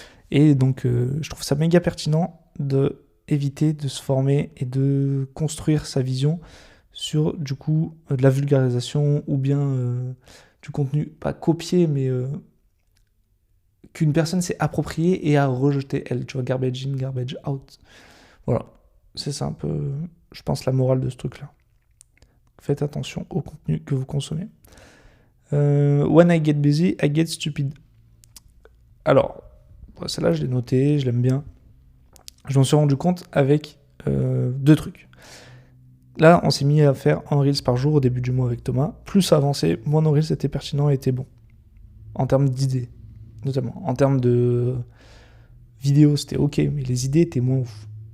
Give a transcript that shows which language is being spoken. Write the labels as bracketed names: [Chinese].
[French] Et donc je trouve ça méga pertinent de éviter de se former et de construire sa vision sur du coup de la vulgarisation ou bien du contenu, pas copié, mais qu'une personne s'est approprié et a rejeté elle, tu vois, [English] garbage in, garbage out. [French] Voilà, c'est ça un peu, je pense, la morale de ce truc-là. Faites attention au contenu que vous consommez. [English] When I get busy, I get stupid. [French] Alors, celle-là, je l'ai notée, je l'aime bien. Je m'en suis rendu compte avec 2 trucs. Là, on s'est mis à faire un Reels par jour au début du mois avec Thomas. Plus ça avançait, moins nos Reels étaient pertinents et étaient bons. En termes d'idées, notamment. En termes de vidéos, c'était ok, mais les idées étaient moins ouf.